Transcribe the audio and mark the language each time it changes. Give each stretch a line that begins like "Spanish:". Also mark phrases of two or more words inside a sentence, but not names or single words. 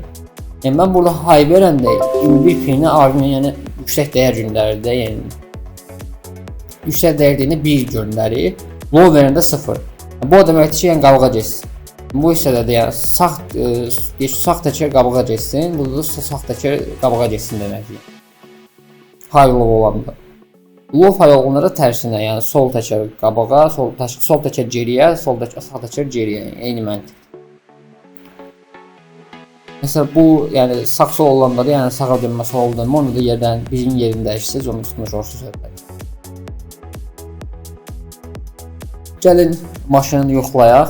Azerbaijani: Yəni mən burada high verəndə M1 pininə Arduino yəni yüksək dəyər göndərir, yəni yüksək dəyərdiyində 1 göndərir, low verəndə 0. Bu o deməkdir ki, yəni qabağa getsin. Bu hissədə də yəni sağ təkər qabağa getsin, burada da sağ təkər qabağa getsin deməkdir.
English: High low
Azerbaijani: olanda.
English: Low high
Azerbaijani: olanlara tərsinə, yəni sol təkər qabağa, sol təkər geriyə, sağ təkər geriyə, yəni eyni məntiq. Məsələn bu yəni sağ sol olanda da yəni sağa dönmə, sola dönmə, onu da yerdən birinin yerini dəyişsiniz, onu tutmuş olursunuz söhbət. Gəlin maşını yoxlayaq.